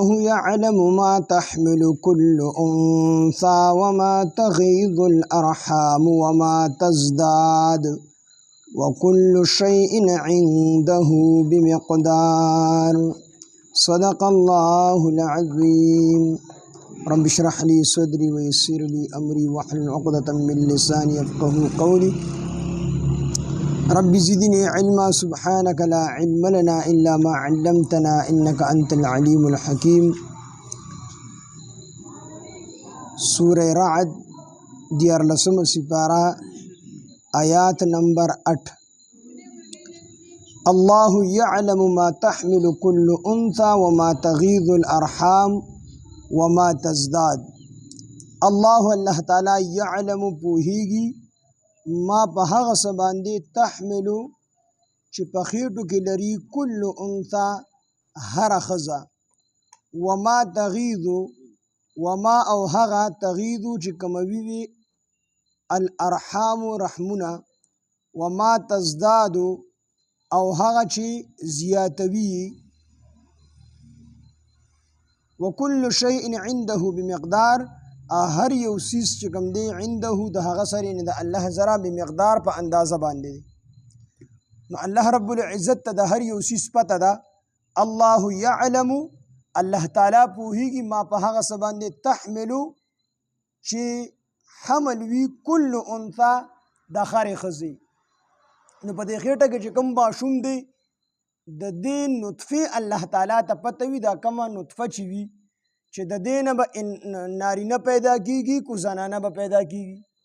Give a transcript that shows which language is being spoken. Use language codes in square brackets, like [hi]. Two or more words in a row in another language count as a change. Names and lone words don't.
[ar] يعلم ما تحمل كل أنثى وما تغيض الأرحام وما تزداد وكل شيء عنده بمقدار صدق الله العظيم رب اشرح لي صدري ويسر لي أمري واحلل عقدة من لساني يفقهوا قولي رب زدني علما سبحانك لا علم لنا إلا ما علمتنا إنك أنت العليم الحكيم سورة رعد [ps] دیار لسم سپارہ آیات نمبر 8 [ar] الله يعلم ما تحمل كل أنثى وما تغيض الأرحام وما تزداد الله تعالی يعلم [ps] پوهیږي ما په هغه څه باندې تحمل چې په خېټو کې لري [ar] كل انثى [ps] هر ښځه [ar] وما تغيض [ps] وما او هغه تغيض چې کموي وي الارحام رحمونه [ar] وما تزداد [ps] او هغه چې زیاتوي [ar] وكل شيء عنده بمقدار [ps] هر یو سیز چې کوم دی عنده د هغه سره نه د الله زرا بمقدار په اندازه باندې نو الله رب العزت ته د هر یو سیز پته ده [ar] الله يعلم [ps] الله تعالی پوهیږي ما په هغه څه باندې تحملو چې حمل وی [ar] کل انثى [ps] د خارې ښځې نو په دې خېټه کې چې کوم ماشوم دی د دې نطفه الله تعالی ته پته وي دا کومه نطفه چې وي چې د دې نه به نارینه پیدا کیږي کو زنانه به پیدا کیږي